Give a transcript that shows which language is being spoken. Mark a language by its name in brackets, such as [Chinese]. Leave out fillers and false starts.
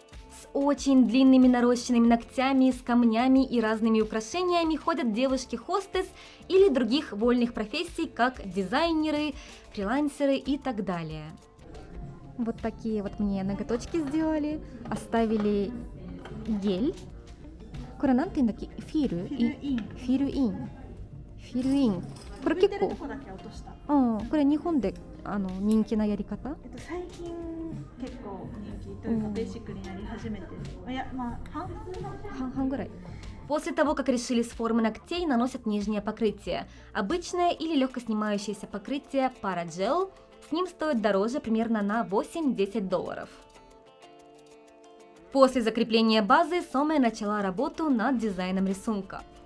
[Russian] С очень длинными нарощенными ногтями, с камнями и разными украшениями ходят девушки-хостес или других вольных профессий, как дизайнеры, фрилансеры и так далее. Вот такие вот мне ноготочки сделали, оставили гель. [Japanese] これなんて言うんだっけ？フィルイン。フィルイン。フィルイン。これ結構。ここだけ落とした。これ日本で人気なやり方？最近結構人気というかベーシックになり始めてる。いやまあ半々ぐらい。 [Russian] После того, как решили с формы ногтей, наносят нижнее покрытие. Обычное или легко снимающееся покрытие Paragel. С ним стоит дороже примерно на $8-10. После закрепления базы Соме начала работу над дизайном рисунка.